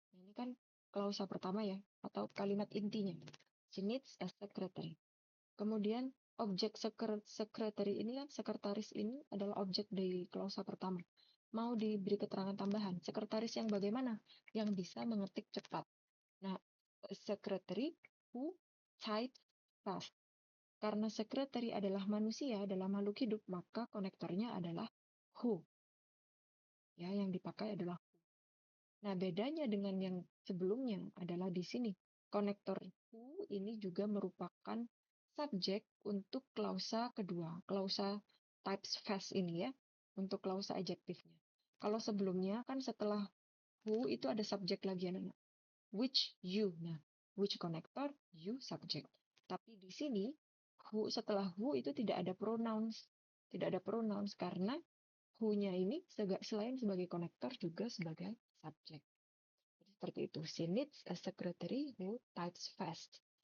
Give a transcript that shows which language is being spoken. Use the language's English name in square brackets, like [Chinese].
[Indonesian] Ini kan klausa pertama ya, atau kalimat intinya. [English] She needs a secretary. [Indonesian] Kemudian objek secretary ini kan, sekretaris ini adalah objek dari klausa pertama. Mau diberi keterangan tambahan, sekretaris yang bagaimana? Yang bisa mengetik cepat. [English] Nah, secretary who types fast. [Indonesian] Karena secretary adalah manusia, adalah makhluk hidup, maka konektornya adalah who. Ya, yang dipakai adalah who. Nah, bedanya dengan yang sebelumnya adalah di sini. Konektor who ini juga merupakan subjek untuk klausa kedua, klausa types fast ini ya, untuk klausa adjektifnya. Kalau sebelumnya kan setelah who itu ada subjek lagi anak-anak. Which you. Nah, which konektor, you subjek. Tapi di sini who setelah who itu tidak ada pronouns. Tidak ada pronouns karena who-nya ini selain sebagai konektor juga sebagai subjek. Seperti itu. [English] She needs a secretary who types fast.